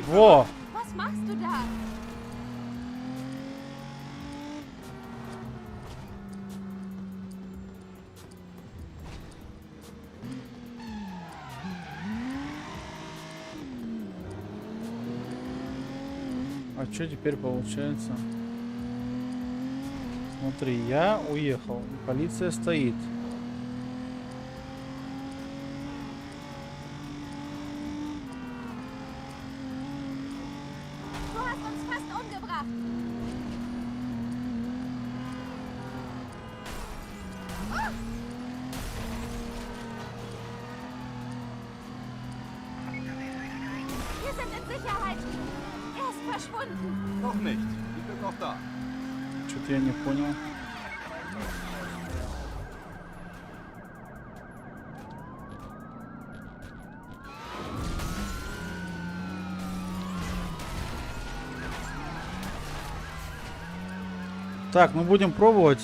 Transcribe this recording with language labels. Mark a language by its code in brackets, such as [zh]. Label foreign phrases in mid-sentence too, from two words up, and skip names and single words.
[ru] Во! [de] Was machst du da? [ru] А что теперь получается? Смотри, я уехал. Полиция стоит. [de] Du hast uns fast umgebracht. Wir sind in Sicherheit. Er ist verschwunden. Noch nicht. Ich bin noch da. [ru] Что-то я не понял. Так, мы будем пробовать.